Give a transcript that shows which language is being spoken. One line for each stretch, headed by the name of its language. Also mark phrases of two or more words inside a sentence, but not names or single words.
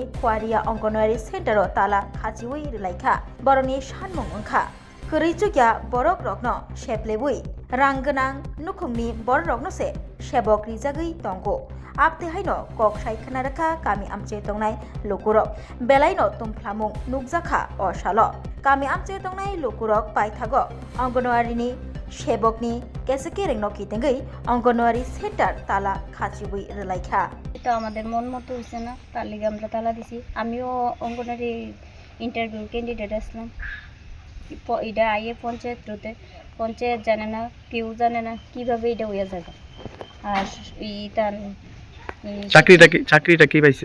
Kok Borok: Khuaria Anganwadi Center tala khachiwi laika boroni shanmung ongkha Kurichukya borok rokno sheplebui rangganang nukhungni bor rokno se shebok rijagui tongo apte haino kok saikhanaraka kami amche tongnai lukurok belaino tumplamung nukjakha osalo kami amche tongnai lukurok paithago Anganwadi ni shebokni kesekerengno kitengei Anganwadi Center tala khachibui relaikha
Bangla: এটা আমাদের মন মতো হইছে না তার লাগি আমরা তালা দিছি আমিও অঙ্গনারী
English: interview candidate
Bangla: আসলাম এটা আইয়ে পঞ্চায়েত জানে না কেউ জানে না কিভাবে এটা হইয়া যাবে আর চাকরিটা কি পাইছে